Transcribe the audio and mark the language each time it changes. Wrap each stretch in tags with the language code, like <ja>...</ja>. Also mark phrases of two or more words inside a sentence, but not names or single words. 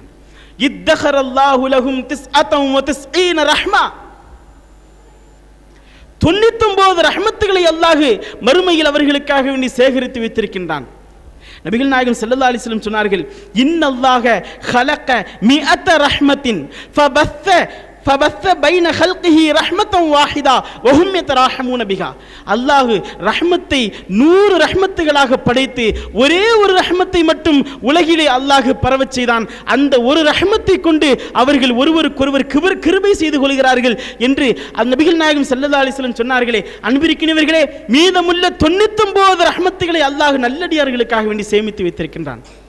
<ar>ادخر الله لهم 99 رحمة.</ar> <ta>99 ரஹமத்துகளை அல்லாஹ் மறுமையில் அவர்களுக்காக வேண்டி சேகரித்து வைத்திருக்கின்றான். நபிகள் நாயகம்</ta> <ar>صلى الله عليه وسلم</ar> <ta>சொன்னார்கள்,</ta> <ar>إن الله خلق مائة رحمة فبث فبث بين خلقه رحمة واحدة وهم يتراحمون بها.</ar> <ta>அல்லாஹ் ரஹ்மத்தை 100 ரஹ்மத்துகளாக படைத்து ஒரே ஒரு ரஹ்மத்தை மட்டும் உலகிலே அல்லாஹ் பரவச் செய்தான். அந்த ஒரு ரஹ்மத்தை கொண்டு அவர்கள் ஒருவருக்கொருவர் கிருபை செய்து கொள்கிறார்கள் என்று நபிகள் நாயகம்</ta> <ar>صلى الله عليه وسلم</ar> <ta>சொன்னார்களே. அன்பிற்கினியவர்களே, மீதமுள்ள 99 ரஹ்மத்துகளை அல்லாஹ் நல்லடியார்களுக்காக வேண்டி சேமித்து வைத்திருக்கின்றான்.</ta>